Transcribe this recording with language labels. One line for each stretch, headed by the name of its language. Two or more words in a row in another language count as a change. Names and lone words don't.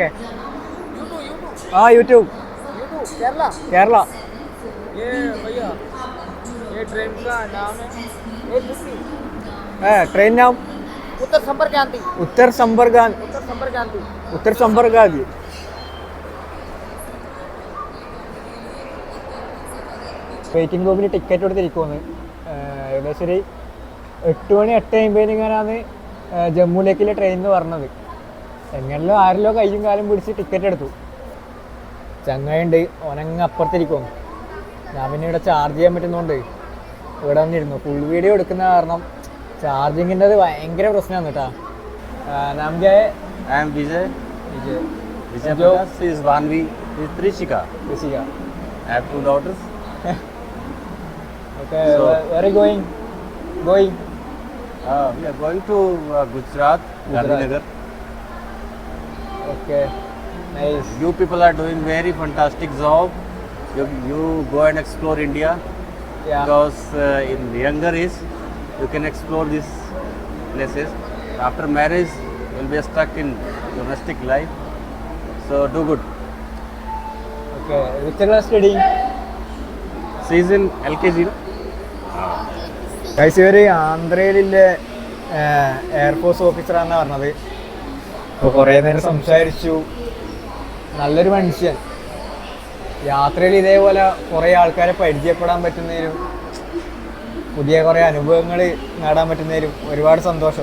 Hindi: यूट्यूब केरला। ये भैया ये ट्रेन का नाम है ट्रेन नाम उत्तर संपर्क क्रांति।
Malayalam: വെയിറ്റിംഗ് റൂമിൽ ടിക്കറ്റ് എടുത്തിരിക്കുമെന്ന്. ഏകദേശം ഒരു 8 മണി 8:50 ഇങ്ങനെയാണ് ജമ്മുവിലേക്കുള്ള ട്രെയിൻ എന്ന് പറഞ്ഞത്. എങ്ങനെയോ ആരെല്ലോ കയ്യും കാലും പിടിച്ച് ടിക്കറ്റ് എടുത്തു. ചങ്ങയുണ്ട്, ഓനങ്ങ് അപ്പുറത്തിരിക്കും. ഞാൻ പിന്നെ ഇവിടെ ചാർജ് ചെയ്യാൻ പറ്റുന്നതുകൊണ്ട് ഇവിടെ വന്നിരുന്നു. ഫുൾ വീഡിയോ എടുക്കുന്ന കാരണം ചാർജിങ്ങിൻ്റെ ഭയങ്കര പ്രശ്നമാണ് കേട്ടോ. നമുക്ക്
English: I am Vijay. Vijay Prakash is Vanvi, is Trishika. I have 2 daughters. Okay, so, where are you going? We are going to Gujarat, Gandhinagar. Okay, nice. You people are doing very fantastic job. You go and explore India. Yeah. Because in younger age you can explore these places. After marriage you will be stuck in domestic life. So do good. Okay, which class studying? She is in LKG.
Malayalam: ഗൈസ്, ഇവർ ആന്ധ്രയിലെ എയർഫോഴ്സ് ഓഫീസറാണെന്നാണ് പറഞ്ഞത്. അപ്പോൾ കുറേ നേരം സംസാരിച്ചു. നല്ലൊരു മനുഷ്യൻ. യാത്രയിൽ ഇതേപോലെ കുറേ ആൾക്കാരെ പരിചയപ്പെടാൻ പറ്റുന്നതിലും പുതിയ കുറേ അനുഭവങ്ങൾ നേടാൻ പറ്റുന്നതിലും ഒരുപാട് സന്തോഷം.